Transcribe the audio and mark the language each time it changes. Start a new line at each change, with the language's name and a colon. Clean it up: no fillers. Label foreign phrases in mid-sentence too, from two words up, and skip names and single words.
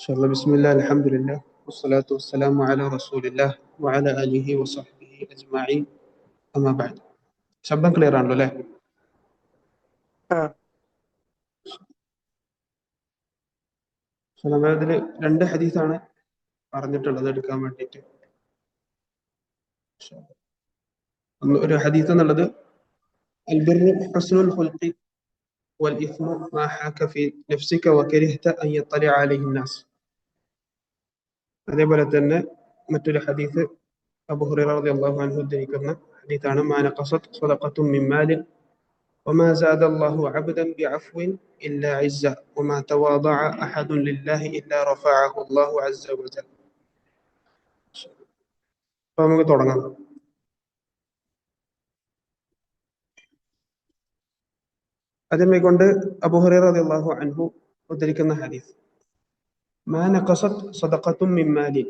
Arabic: شاء الله بسم الله الحمد لله والصلاة والسلام على رسول الله وعلى آله وصحبه أجمعين أما بعد
Malayalam: ശബ്ദം ക്ലിയർ ആണല്ലോ അല്ലേ? ഇതിൽ രണ്ട് ഹദീസാണ് പറഞ്ഞിട്ടുള്ളത് എടുക്കാൻ വേണ്ടിയിട്ട്. ഒരു ഹദീസ് എന്നുള്ളത്
Arabic: البر حسن الخلق والإثم ما حاك في نفسك وكرهت أن يطلع عليه الناس.
Malayalam: അതേപോലെ തന്നെ മറ്റൊരു ഹദീസ് അബൂ ഹുറൈറ
Arabic: رضي الله عنه
Malayalam: ഉദ്ധരിക്കുന്ന ഹദീസാണ്
Arabic: ما نقصت صدقة من مال وما زاد الله عبدا بعفو إلا عزا وما تواضع أحد لله إلا رفعه الله عز وجل.
Malayalam: നമുക്ക് തുടങ്ങാം. അതിനെ കൊണ്ട് അബൂ ഹുറൈറ
Arabic: رضي الله عنه
Malayalam: ഉദ്ധരിക്കുന്ന ഹദീസ്
Arabic: ما نقصت صدقة من مال.